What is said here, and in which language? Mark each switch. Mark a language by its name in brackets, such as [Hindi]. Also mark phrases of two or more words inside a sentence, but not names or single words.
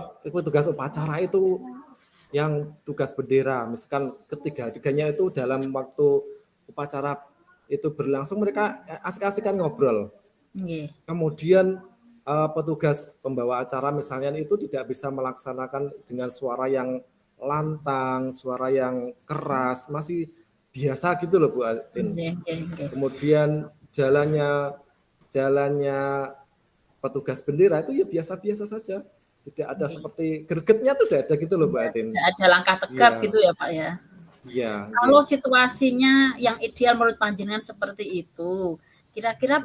[Indonesian] petugas upacara itu yang tugas bendera, misalkan ketiga-tiganya itu dalam waktu upacara itu berlangsung mereka asik-asikan ngobrol. nggih, Kemudian petugas pembawa acara misalnya itu tidak bisa melaksanakan dengan suara yang lantang, suara yang keras, masih biasa gitu loh Bu Atin. [Javanese] nggih, nggih, nggih. [Indonesian] Kemudian jalannya jalannya petugas bendera itu ya biasa-biasa saja. Tidak ada Nggih. seperti gregetnya tuh tidak ada gitu loh Mbak Iya, Atin. tidak ada langkah tegap Iya, gitu ya, Pak, ya? iya, Kalau iya. situasinya yang ideal menurut panjenengan seperti itu, kira-kira